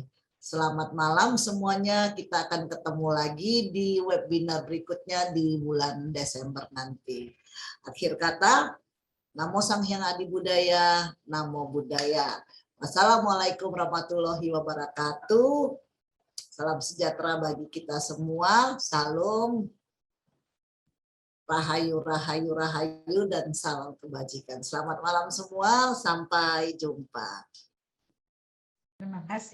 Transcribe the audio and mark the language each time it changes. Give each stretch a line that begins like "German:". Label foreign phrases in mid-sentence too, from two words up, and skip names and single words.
Indonesian: Selamat malam semuanya, kita akan ketemu lagi di webinar berikutnya di bulan Desember nanti. Akhir kata,
Pali: Namo Sang Hyang Adi Budaya, Namo Buddhaya.
Arabic: والسلام عليكم ورحمة الله وبركاته.
Indonesian: Salam sejahtera bagi kita semua. Salam. Rahayu, rahayu, rahayu, dan salam kebajikan. Selamat malam semua, sampai jumpa. Terima kasih.